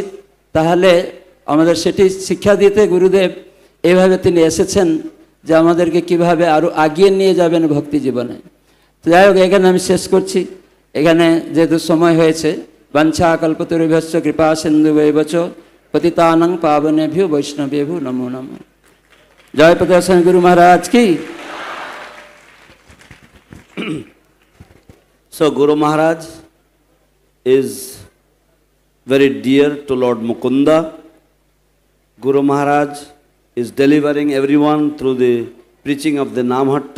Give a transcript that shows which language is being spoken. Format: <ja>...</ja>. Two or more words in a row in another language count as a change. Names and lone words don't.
<bn>তাহলে আমাদের সেটি শিক্ষা দিতে গুরুদেব এভাবে তিনি এসেছেন যে আমাদেরকে কিভাবে আরও আগিয়ে নিয়ে যাবেন ভক্তি জীবনে। তো যাই হোক, এখানে আমি শেষ করছি। এখানে যেহেতু সময় হয়েছে,</bn> <sa>বাঞ্ছা কল্পতরুভ্যশ্চ কৃপা সিন্ধুভৈবচ পতিতানাং পাবনেভ্যো বৈষ্ণবেভ্যো নমো নমঃ।</sa> <hi>जय पतिताश्री गुरु महाराज की।</hi> <en>So Guru Maharaj is very dear to Lord Mukunda. Guru Maharaj is delivering everyone through the preaching of the Namhatta.</en>